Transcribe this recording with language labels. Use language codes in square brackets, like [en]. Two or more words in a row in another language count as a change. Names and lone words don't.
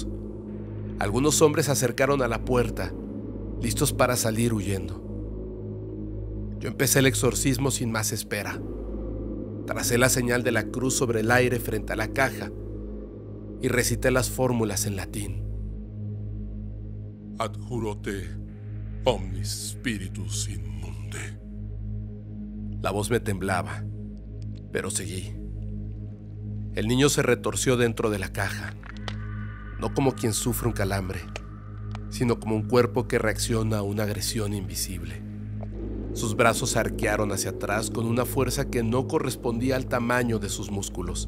[es] Algunos hombres se acercaron a la puerta, listos para salir huyendo. Yo empecé el exorcismo sin más espera. Tracé la señal de la cruz sobre el aire frente a la caja y recité las fórmulas en latín. [la] Adjurote omnis spiritus in munde. [es] La voz me temblaba, pero seguí. El niño se retorció dentro de la caja, no como quien sufre un calambre, sino como un cuerpo que reacciona a una agresión invisible. Sus brazos se arquearon hacia atrás con una fuerza que no correspondía al tamaño de sus músculos.